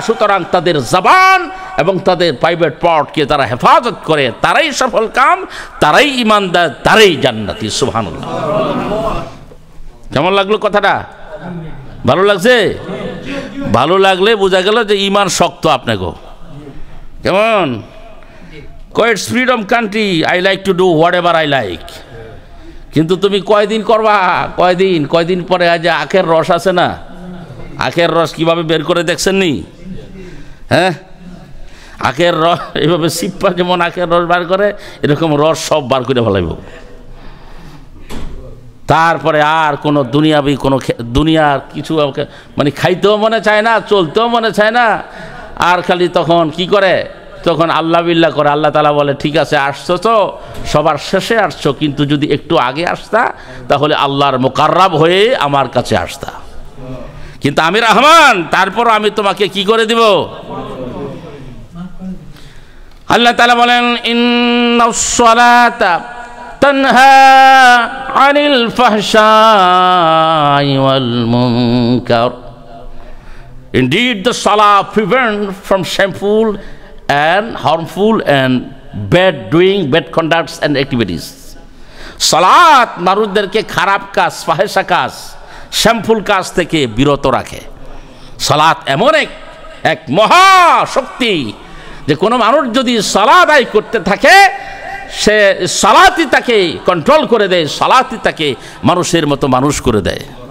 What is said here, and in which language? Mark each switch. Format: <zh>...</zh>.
<bn>সুতরাং তাদের জবান এবং তাদের প্রাইভেট পার্টকে তারা হেফাজত করে, তারাই সফল কাম, তারাই ইমানদার, তারাই জান্নাতি। সুবহানাল্লাহ। কেমন লাগলো কথাটা? ভালো লাগছে? ভালো লাগলে বোঝা গেল যে ইমান শক্ত আপনাকে। কেমন?</bn> <en>It's freedom country, I like to do whatever I like.</en> <bn>কিন্তু তুমি কয়দিন করবা? কয়দিন পরে আজ আখের রস আছে না, আখের রস কিভাবে বের করে দেখছেন নি? হ্যাঁ, আখের রস এইভাবে সিপ্পা যেমন আখের রস বার করে, এরকম রস সব বার করে ফেলাইব। তারপরে আর কোনো দুনিয়াবি কোনো দুনিয়ার কিছু মানে খাইতেও মনে চায় না, চলতেও মনে চায় না, আর খালি তখন কি করে, তখন আল্লাহ বিল্লাহ করে। আল্লাহ তাআলা বলে, ঠিক আছে আসছো তো, সবার শেষে আসছো, কিন্তু যদি একটু আগে আসতা তাহলে আল্লাহর মুকাররাব হয়ে আমার কাছে আসতা, কিন্তু আমি রহমান, তারপর আমি তোমাকে কি করে দিব? আল্লাহ তাআলা বলেন,</bn> <ar>ইন্নাস সালাতা তানহা আনিল ফাহশাই ওয়াল মুনকার।</ar> <en>Indeed, the salah prevents from shameful and harmful and bad doing, bad conducts and activities.</en> <bn>সালাত মানুষদেরকে খারাপ কাজ, ফাহেসা কাজ, শ্যামফুল কাজ থেকে বিরত রাখে। সালাত এমন এক মহা শক্তি যে কোনো মানুষ যদি সালাত আদায় করতে থাকে, সে সালাতই তাকে কন্ট্রোল করে দেয়, সালাতই তাকে মানুষের মতো মানুষ করে দেয়।</bn>